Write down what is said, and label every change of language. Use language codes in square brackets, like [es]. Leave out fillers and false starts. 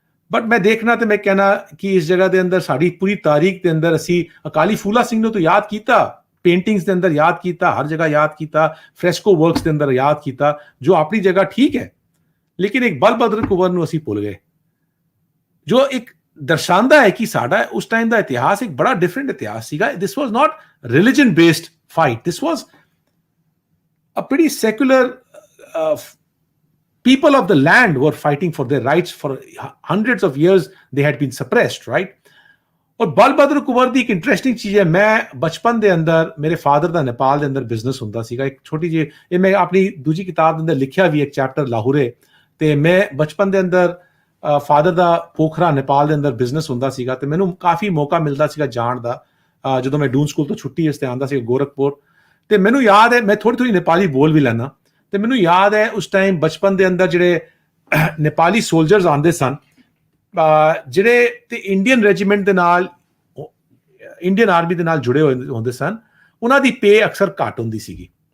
[pa] But ਮੈਂ ਦੇਖਣਾ ਤੇ ਮੈਂ ਕਹਿਣਾ ਕਿ ਇਸ ਜਗ੍ਹਾ ਦੇ ਅੰਦਰ ਸਾਡੀ ਪੂਰੀ ਤਾਰੀਖ ਦੇ ਅੰਦਰ ਅਸੀਂ ਅਕਾਲੀ ਫੂਲਾ ਸਿੰਘ ਨੂੰ ਤਾਂ ਯਾਦ ਕੀਤਾ, ਪੇਂਟਿੰਗਸ ਦੇ ਅੰਦਰ ਯਾਦ ਕੀਤਾ, ਹਰ ਜਗ੍ਹਾ ਯਾਦ ਕੀਤਾ, ਫ੍ਰੈਸਕੋ ਵਰਕਸ ਦੇ ਅੰਦਰ ਯਾਦ ਕੀਤਾ, ਜੋ ਆਪਣੀ ਜਗ੍ਹਾ ਠੀਕ ਹੈ, ਲੇਕਿਨ ਇੱਕ ਬਲਭਦਰ ਕੁੰਵਰ ਨੂੰ ਅਸੀਂ ਭੁੱਲ ਗਏ, ਜੋ ਇੱਕ ਦਰਸਾਉਂਦਾ ਹੈ ਕਿ ਸਾਡਾ ਉਸ ਟਾਈਮ ਦਾ ਇਤਿਹਾਸ ਇੱਕ ਬੜਾ ਡਿਫਰੈਂਟ ਇਤਿਹਾਸ ਸੀਗਾ। [en] This was not religion based fight. This was a pretty secular people of the land were fighting for their rights for hundreds of years. They had been suppressed, right? [pa] और बलभद्र कुंवर ਦੀ ਇੱਕ ਇੰਟਰਸਟਿੰਗ ਚੀਜ਼ ਹੈ, ਮੈਂ ਬਚਪਨ ਦੇ ਅੰਦਰ ਮੇਰੇ ਫਾਦਰ ਦਾ ਨੇਪਾਲ ਦੇ ਅੰਦਰ ਬਿਜ਼ਨਸ ਹੁੰਦਾ ਸੀਗਾ, ਇੱਕ ਛੋਟੀ ਜਿਹੀ, ਇਹ ਮੈਂ ਆਪਣੀ ਦੂਜੀ ਕਿਤਾਬ ਦੇ ਅੰਦਰ ਲਿਖਿਆ ਵੀ ਇੱਕ ਚੈਪਟਰ ਲਾਹੌਰੇ, ਤੇ ਮੈਂ ਬਚਪਨ ਦੇ ਅੰਦਰ ਫਾਦਰ ਦਾ ਪੋਖਰਾ ਨੇਪਾਲ ਦੇ ਅੰਦਰ ਬਿਜ਼ਨਸ ਹੁੰਦਾ ਸੀਗਾ, ਤੇ ਮੈਨੂੰ ਕਾਫੀ ਮੌਕਾ ਮਿਲਦਾ ਸੀਗਾ ਜਾਣ ਦਾ, ਜਦੋਂ ਮੈਂ ਡੂਨ ਸਕੂਲ ਤੋਂ ਛੁੱਟੀ ਇਸ ਤੇ ਆਉਂਦਾ ਸੀ ਗੋਰਖਪੁਰ, ਤੇ ਮੈਨੂੰ ਯਾਦ ਹੈ ਮੈਂ ਥੋੜੀ ਨੇਪਾਲੀ ਬੋਲ ਵੀ ਲੈਣਾ, ਤੇ ਮੈਨੂੰ ਯਾਦ ਹੈ ਉਸ ਟਾਈਮ ਬਚਪਨ ਦੇ ਅੰਦਰ ਜਿਹੜੇ ਨੇਪਾਲੀ ਸੋਲਜਰਸ ਆਉਂਦੇ ਸਨ, ਜਿਹੜੇ ਤੇ ਇੰਡੀਅਨ ਰੈਜੀਮੈਂਟ ਦੇ ਨਾਲ, ਇੰਡੀਅਨ ਆਰਮੀ ਦੇ ਨਾਲ ਜੁੜੇ ਹੋਏ ਹੁੰਦੇ ਸਨ, ਉਹਨਾਂ ਦੀ ਪੇ ਅਕਸਰ ਘੱਟ ਹੁੰਦੀ ਸੀਗੀ,